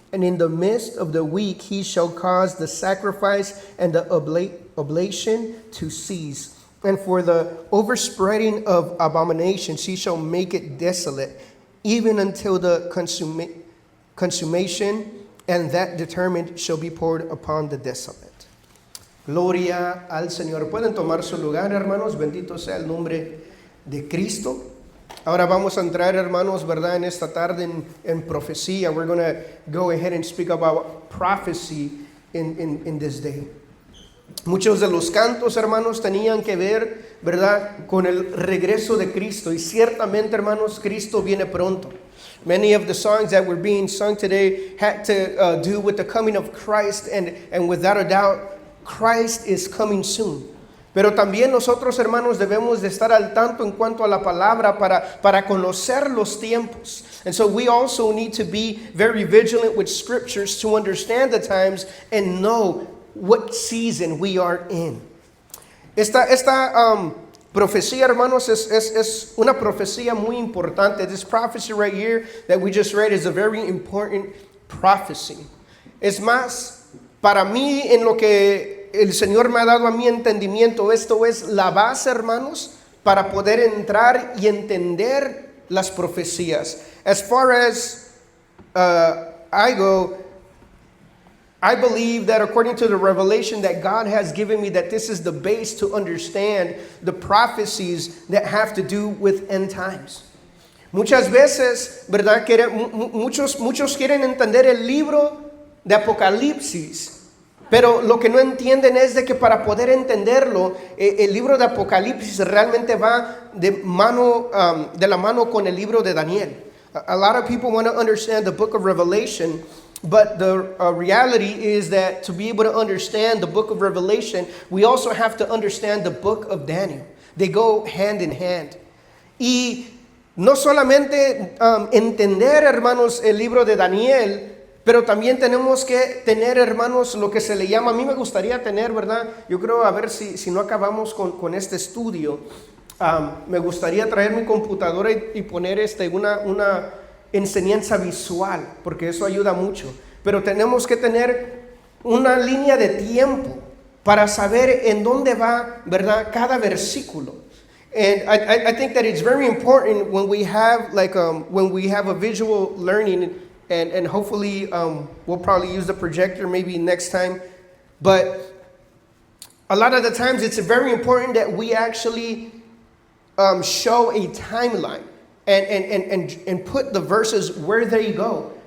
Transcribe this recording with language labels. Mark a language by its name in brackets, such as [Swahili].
[English] And in the midst of the week he shall cause the sacrifice and the oblation to cease. And for the overspreading of abominations he shall make it desolate, even until the consummation, and that determined shall be poured upon the desolate. [Spanish] Gloria al Señor. Pueden tomar su lugar, hermanos. Bendito sea el nombre de Cristo. Ahora vamos a entrar, hermanos, ¿verdad? En esta tarde en profecía. [English] We're going to go ahead and speak about prophecy in this day. [Spanish] Muchos de los cantos, hermanos, tenían que ver, ¿verdad?, con el regreso de Cristo. Y ciertamente, hermanos, Cristo viene pronto. [English] Many of the songs that were being sung today had to do with the coming of Christ. And without a doubt, Christ is coming soon. [Spanish] Pero también nosotros, hermanos, debemos de estar al tanto en cuanto a la palabra para conocer los tiempos. [English] And so we also need to be very vigilant with scriptures to understand the times and know what season we are in. [Spanish] Esta profecía, hermanos, es una profecía muy importante. [English] This prophecy right here that we just read is a very important prophecy. [Spanish] Es más, para mí, en lo que el Señor me ha dado a mi entendimiento, esto es la base, hermanos, para poder entrar y entender las profecías. [English] As far as I go, I believe that according to the revelation that God has given me, that this is the base to understand the prophecies that have to do with end times. [Spanish] Muchas veces, ¿verdad? Muchos quieren entender el libro de Apocalipsis Pero lo que no entienden es de que para poder entenderlo, el libro de Apocalipsis realmente va de la mano con el libro de Daniel. [English] A lot of people want to understand the book of Revelation, but the reality is that to be able to understand the book of Revelation, we also have to understand the book of Daniel. They go hand in hand. [Spanish] Y no solamente entender, hermanos, el libro de Daniel, pero también tenemos que tener, hermanos, lo que se le llama, a mí me gustaría tener, ¿verdad? Yo creo, a ver si no acabamos con este estudio, me gustaría traer mi computadora y poner una enseñanza visual, porque eso ayuda mucho. Pero tenemos que tener una línea de tiempo para saber en dónde va, ¿verdad?, cada versículo. [English] And I think that it's very important when we have a visual learning. And hopefully we'll probably use the projector maybe next time. But a lot of the times it's very important that we actually show a timeline and put the verses where they go.